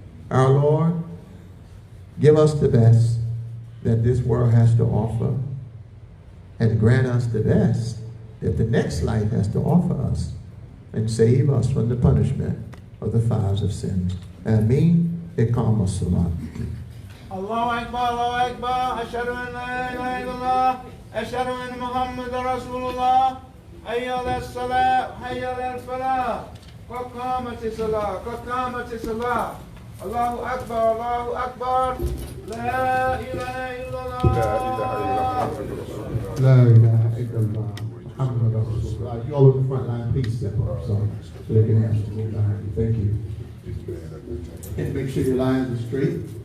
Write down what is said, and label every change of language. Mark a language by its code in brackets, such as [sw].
[en] Our Lord, give us the best that this world has to offer, and grant us the best that the next life has to offer us, and save us from the punishment of the fires of sin. [ar] Ameen. إقام الصلاة. الله أكبر الله أكبر أشهد أن لا إله إلا الله أشهد أن محمد رسول الله حي على الصلاة حي على الفلاح قد قامت الصلاة قد قامت الصلاة الله أكبر الله أكبر لا إله إلا الله لا إله إلا الله محمد رسول الله. [en] You all in the front line, please step up so they can have some move behind you. Thank you. And make sure your lines are straight.